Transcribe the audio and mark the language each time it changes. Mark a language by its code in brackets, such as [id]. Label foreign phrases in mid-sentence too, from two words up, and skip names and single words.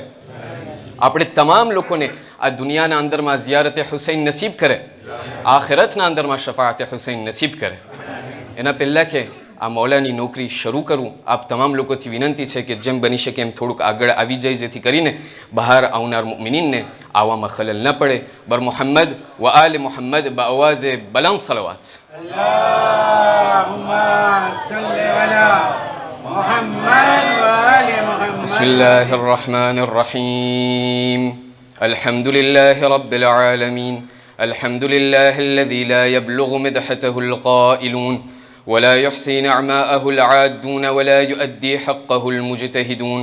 [gu] આપણે તમામ લોકોને આ દુનિયાના અંદરમાં ઝિયારતે હુસૈન નસીબ કરે, આખિરતના અંદરમાં શફાઅતે હુસૈન નસીબ કરે. એના પહેલાં કે આ મૌલાની નોકરી શરૂ કરું, આપ તમામ લોકોથી વિનંતી છે કે જેમ બની શકે એમ થોડુંક આગળ આવી જાય, જેથી કરીને બહાર આવનાર મુમિનીનને આવવામાં ખલલ ન પડે. [ur] بر محمد و آل محمد بآواز بلند صلوات. [ar] بسم الله الرحمن الرحيم. الحمد لله رب العالمين. الحمد لله الذي لا يبلغ مدحته القائلون ولا يحصي نعماءه العادون ولا يؤدي حقه المجتهدون.